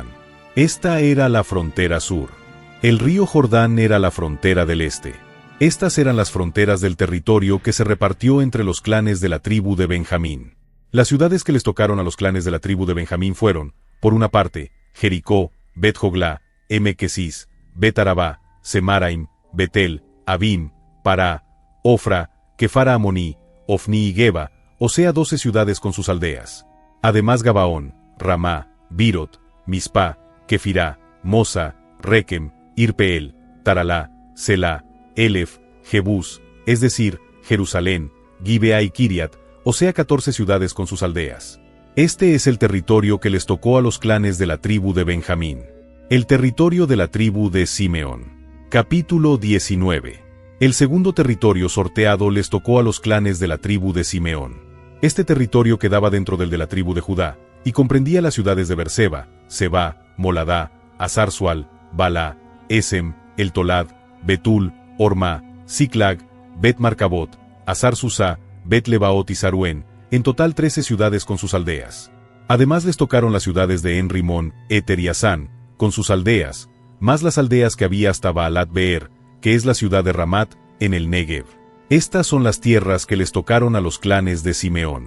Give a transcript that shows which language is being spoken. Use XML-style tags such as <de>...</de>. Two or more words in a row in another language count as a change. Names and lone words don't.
<es>Esta era la frontera sur. El río Jordán era la frontera del este. Estas eran las fronteras del territorio que se repartió entre los clanes de la tribu de Benjamín. Las ciudades que les tocaron a los clanes de la tribu de Benjamín fueron, por una parte, Jericó, Bet-Joglá, Emequesis, Bet-Arabá, Semaraim, Betel, Abim, Pará, Ofra, Kefara Amoní, Ofni y Geba, o sea 12 ciudades con sus aldeas. Además Gabaón, Ramá, Birot, Mispa, Kefirá, Mosa, Rekem, Irpeel, Taralá, Selá, Elef, Jebús, es decir, Jerusalén, Gibea y Kiriat, o sea 14 ciudades con sus aldeas. Este es el territorio que les tocó a los clanes de la tribu de Benjamín. El territorio de la tribu de Simeón. Capítulo 19. El segundo territorio sorteado les tocó a los clanes de la tribu de Simeón. Este territorio quedaba dentro del de la tribu de Judá, y comprendía las ciudades de Berseba, Sebá, Moladá, Azar-Sual, Balá, Esem, El Tolad, Betul, Ormá, Ziklag, Bet-Marcabot, Azar-Susá, Bet-Lebaot y Saruén, en total 13 ciudades con sus aldeas. Además les tocaron las ciudades de En-Rimón, Éter y Asán, con sus aldeas, más las aldeas que había hasta Baalat-Beer, que es la ciudad de Ramat, en el Negev. Estas son las tierras que les tocaron a los clanes de Simeón.</es>